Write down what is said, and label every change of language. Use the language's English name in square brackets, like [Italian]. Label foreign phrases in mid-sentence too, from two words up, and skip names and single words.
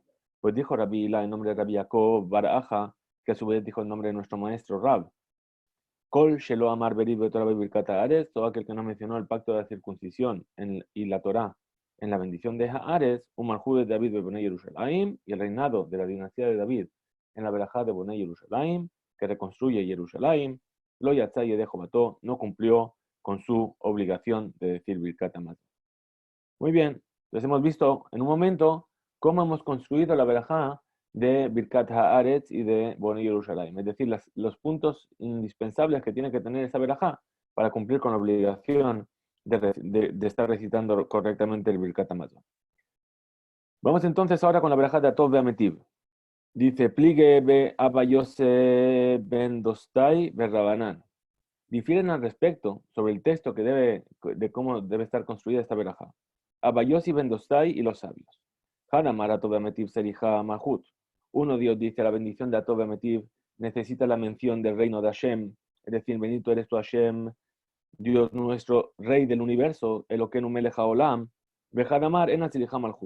[Spanish] Pues dijo Rebi Ilá en nombre de Rebi Yaakov Baraja, que a su vez dijo el nombre de nuestro maestro Rab. [Hebrew] Kol Shelo Amar Berit Betorah Bebirkat Haaretz, [Spanish] todo aquel que no mencionó el pacto de la circuncisión y la Torá en la bendición de Haaretz, [Hebrew] Umalhut de David Bebonei Yerushalayim, [Spanish] y el reinado de la dinastía de David en la verajá de Bonei Yerushalayim, que reconstruye Yerushalayim, [Hebrew] lo Yatzaye de Jobató [Spanish] no cumplió con su obligación de decir Birkat Hamazon. Muy bien, Entonces hemos visto en un momento cómo hemos construido la verajá de Birkat Haaretz y de Bonei Yerushalayim, es decir, los puntos indispensables que tiene que tener esa verajá para cumplir con la obligación de estar recitando correctamente el Birkat Hamazon. Vamos entonces ahora con la verajá de Atov Be'ametiv. Dice, [Aramaic] pligue be Abba Yosef ben Dostai be Rabanán. [Spanish] Difieren al respecto sobre el texto de cómo debe estar construida esta verajá. Abba Yosef ben Dostai y los sabios. [Aramaic] Hanamar Atov Be'ametiv serija Mahut. [Spanish] Uno Dios dice, la bendición de Atov Be'ametiv necesita la mención del reino de Hashem, es decir, bendito eres tú Hashem, Dios nuestro, Rey del universo, [Hebrew] Eloquenu Melech Haolam, [Aramaic] Behanamar en serija Malhut.